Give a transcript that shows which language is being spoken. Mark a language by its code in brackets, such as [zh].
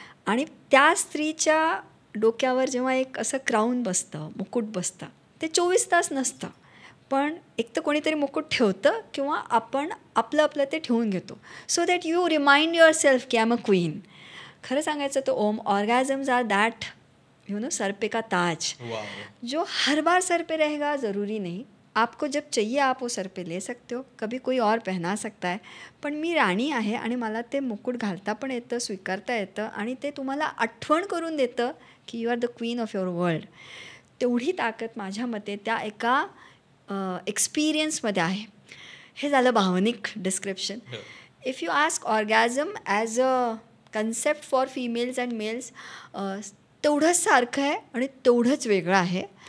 [mr] आणि त्या स्त्रीच्या डोक्यावर जेव्हा एक असं क्राऊन बसतं, मुकुट बसतं, ते 24 तास नसतं. पण एक तर कोणीतरी मुकुट ठेवतं किंवा आपण आपलं आपलं ते ठेवून घेतो. [en] So that you remind yourself की I am a queen. [mr] खरं सांगायचं तर [hi] ओम, [en] orgasms are that [hi] सर पे का ताज, जो हर बार सर पे रहेगा ज़रूरी नहीं. आपको जब चाहिए आप वो सर पे ले सकते हो, कभी कोई और पहना सकता है. [mr] पण मी राणी आहे आणि मला ते मुकुट घालता पण येतं, स्वीकारता येतं आणि ते तुम्हाला आठवण करून देतं की [en] You are the queen of your world. [mr] तेवढी ताकद माझ्या मते त्या एका एक्सपिरियन्समध्ये आहे. हे झालं भावनिक description. [en] if you ask orgasm as a concept for females and males, [mr] तेवढंच सारखं आहे आणि तेवढंच वेगळं आहे.